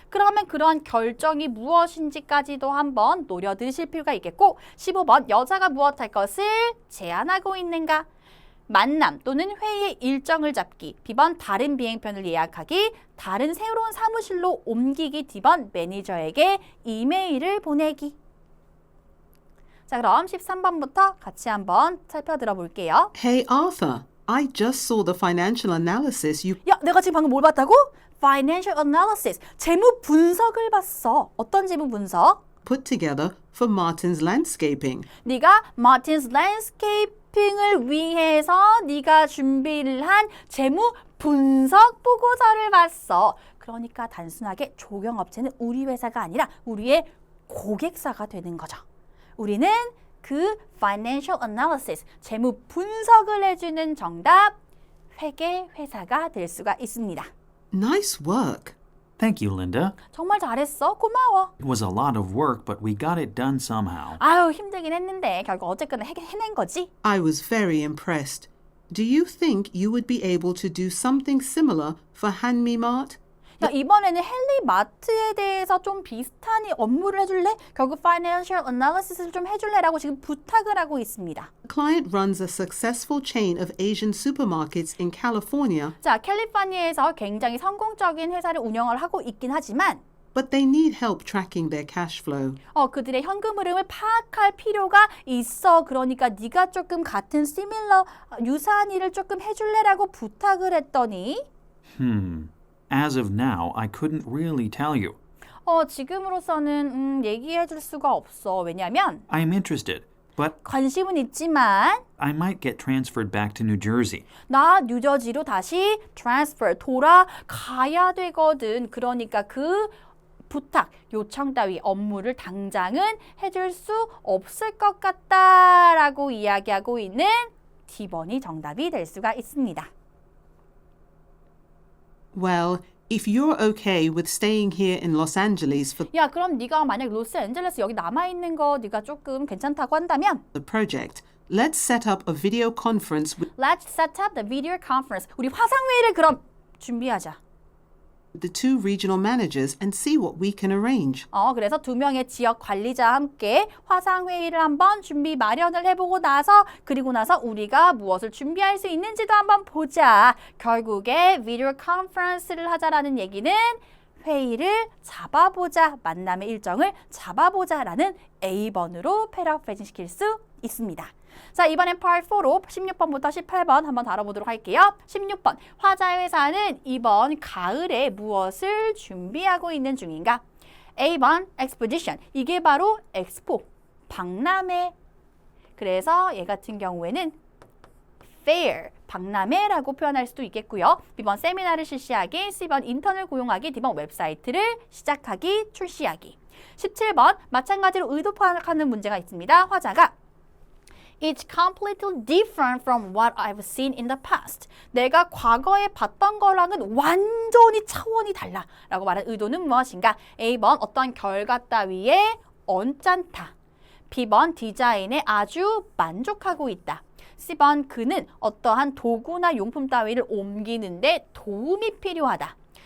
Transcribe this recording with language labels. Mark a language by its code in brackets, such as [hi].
[ko] 그러면 그런 결정이 무엇인지까지도 한번 노려드실 필요가 있겠고 15번 여자가 무엇할 것을 제안하고 있는가? 만남 또는 회의의 일정을 잡기. B번 다른 비행편을 예약하기. 다른 새로운 사무실로 옮기기. D번 매니저에게 이메일을 보내기. 자, 그럼 13번부터 같이 한번 살펴들어 볼게요. [en] Hey Arthur, I just saw the financial analysis you [ko] 야, 내가 지금 방금 뭘 봤다고? Financial analysis, 재무 분석을 봤어. 어떤 재무 분석? [en] put together for Martin's landscaping. [ko] 네가 Martin's Landscaping을 위해서 네가 준비를 한 재무 분석 보고서를 봤어. 그러니까 단순하게 조경업체는 우리 회사가 아니라 우리의 고객사가 되는 거죠. 우리는 그 financial analysis, 재무 분석을 해주는 정답, 회계 회사가 될 수가 있습니다. [en] Nice work. Thank you, Linda. [ko] 정말 잘했어. 고마워. [en] It was a lot of work, but we got it done somehow. [ko] 아유, 힘들긴 했는데 결국 어쨌거나 해낸 거지. [en] I was very impressed. Do you think you would be able to do something similar for Hanmi Mart? [ko] 야, 이번에는 헨리 마트에 대해서 좀 비슷한 업무를 해줄래? 결국 financial analysis를 좀 해줄래라고 지금 부탁을 하고 있습니다. [en] The client runs a successful chain of Asian supermarkets in California, [ko] 자, 캘리포니아에서 굉장히 성공적인 회사를 운영을 하고 있긴 하지만 [en] but they need help tracking their cash flow. [ko] 그들의 현금 흐름을 파악할 필요가 있어. 그러니까 네가 조금 같은 similar, 유사한 일을 조금 해줄래라고 부탁을 했더니 [en] As of now, I couldn't really tell you. [ko] 지금으로서는 얘기해 줄 수가 없어. 왜냐하면 [en] I'm interested, but [ko] 관심은 있지만 [en] I might get transferred back to New Jersey. [ko] 나 뉴저지로 다시 transfer 돌아가야 되거든. 그러니까 그 부탁, 요청 따위 업무를 당장은 해줄 수 없을 것 같다라고 이야기하고 있는 D번이 정답이 될 수가 있습니다. [en] Well, if you're okay with staying here in Los Angeles for [ko] 야, 그럼 네가 만약 로스앤젤레스 여기 남아있는 거 네가 조금 괜찮다고 한다면 [en] the project, let's set up a video conference with Let's set up the video conference. [ko] 우리 화상회의를 그럼 준비하자. [en] the two regional managers and see what we can arrange. [ko] 그래서 두 명의 지역 관리자와 함께 화상회의를 한번 준비 마련을 해보고 나서 그리고 나서 우리가 무엇을 준비할 수 있는지도 한번 보자. 결국에 비디오 컨퍼런스를 하자라는 얘기는 회의를 잡아보자, 만남의 일정을 잡아보자라는 A번으로 패러프레이징 시킬 수 있습니다. 자, 이번엔 Part 4로 16번부터 18번 한번 다뤄보도록 할게요. 16번, 화자 회사는 이번 가을에 무엇을 준비하고 있는 중인가? A번, Exposition. 이게 바로 엑스포, 박람회. 그래서 얘 같은 경우에는 Fair, 박람회라고 표현할 수도 있겠고요. B번, 세미나를 실시하기. C번, 인턴을 고용하기. D번, 웹사이트를 시작하기, 출시하기. 17번, 마찬가지로 의도 파악하는 문제가 있습니다. 화자가 [en] It's completely different from what I've seen in the past. [ko] 내가 과거에 봤던 거랑은 완전히 차원이 달라 라고 말한 의도는 무엇인가? A번 어떤 결과 따위에 언짢다. B번 디자인에 아주 만족하고 있다. C번 그는 어떠한 도구나 용품 따위를 옮기는데 도움이 필요하다.